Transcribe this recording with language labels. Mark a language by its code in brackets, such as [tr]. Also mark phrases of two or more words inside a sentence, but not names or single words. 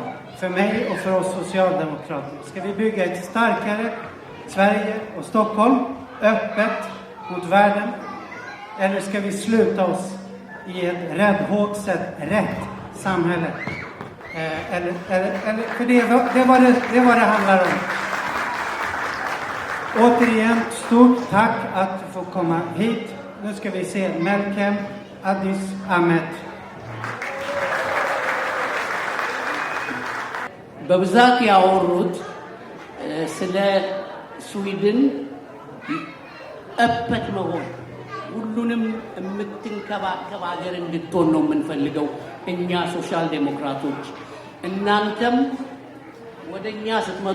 [sv] För mig och för oss socialdemokrater ska vi bygga ett starkare Sverige och Stockholm öppet mot världen, eller ska vi sluta oss i ett räddhågset rätt samhälle? För det var det handlar om. Återigen, stort tack att få komma hit. Nu ska vi se Melkem Addis Ahmed. [am] በብዛት ያወሩት ስለ ስዊድን እበት መሆን ሁሉንም የምትንከባከብ ሀገር እንድትሆን ነው የምንፈልገው እኛ ሶሻል ዴሞክራቶች። እናንተም ወደኛ ስትመጡ